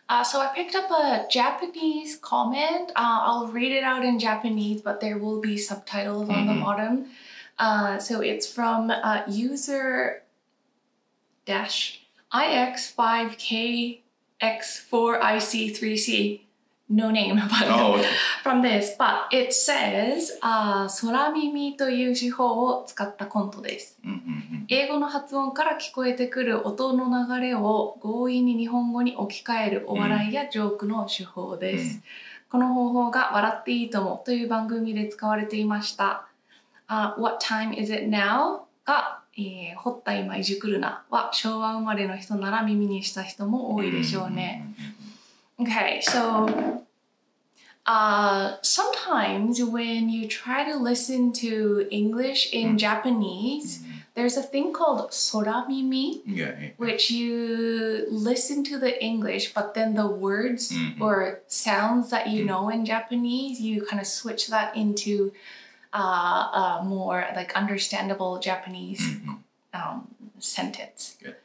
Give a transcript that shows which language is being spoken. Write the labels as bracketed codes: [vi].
[en] So I picked up a Japanese comment. I'll read it out in Japanese, but there will be subtitles on the bottom. So it's from user -ix5kx4ic3c. No name, but from this. But it says, [ja] 空耳という手法を使ったコントです。英語の発音から聞こえてくる音の流れを強引に日本語に置き換えるお笑いやジョークの手法です。この方法が笑っていいともという番組で使われていました。 [en] What time is it now? [ja] が、掘った今いじくるなは昭和生まれの人なら耳にした人も多いでしょうね。 [en] Okay, so sometimes when you try to listen to English in Japanese, there's a thing called soramimi, which you listen to the English, but then the words or sounds that you know in Japanese, you kind of switch that into more like understandable Japanese sentence.